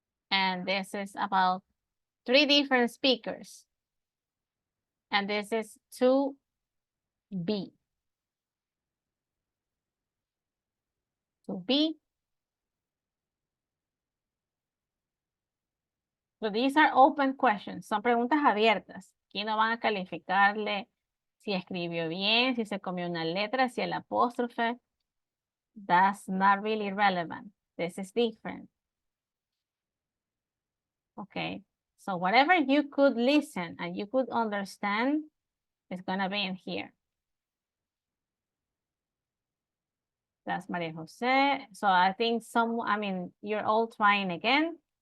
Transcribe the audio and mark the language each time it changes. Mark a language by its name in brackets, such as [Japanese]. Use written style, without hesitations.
[English] And this is about 3 different speakers. And this is 2B. 2B. So these are open questions. [Spanish] Son preguntas abiertas. Aquí no van a calificarle si escribió bien, si se comió una letra, si el apóstrofe. [English] That's not really relevant. This is different. Okay. So whatever you could listen and you could understand is going to be in here. That's Maria Jose. So I think you're all trying again.